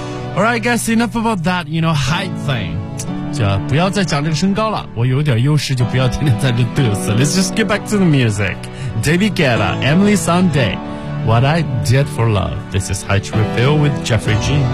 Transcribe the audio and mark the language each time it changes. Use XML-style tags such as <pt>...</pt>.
<en>Alright guys, enough about that, you know, height thing.</en> <zh>就不要再讲这个身高了，我有点优势就不要天天在这嘚瑟。</zh> <en>Let's just get back to the music. David Guetta, Emily Sunday, What I Did for Love. This is High to Reveal with Jeffrey G.</en>